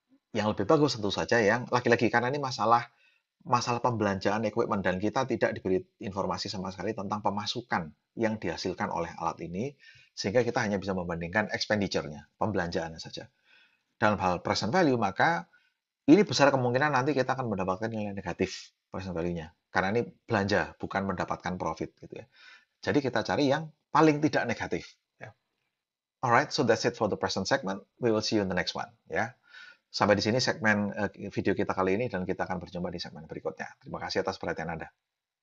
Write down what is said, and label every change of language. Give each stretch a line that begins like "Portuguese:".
Indonesian: Yang lebih bagus tentu saja yang lagi-lagi karena ini masalah pembelanjaan equipment dan kita tidak diberi informasi sama sekali tentang pemasukan yang dihasilkan oleh alat ini, sehingga kita hanya bisa membandingkan expenditure-nya, pembelanjaannya saja. Dalam hal present value, maka ini besar kemungkinan nanti kita akan mendapatkan nilai negatif present value-nya. Karena ini belanja, bukan mendapatkan profit gitu ya. Jadi kita cari yang paling tidak negatif. Ya.
English: Alright, so that's it for the present segment. We will see you in the next one.
Indonesian: Ya. Sampai di sini segmen video kita kali ini dan kita akan berjumpa di segmen berikutnya. Terima kasih atas perhatian Anda.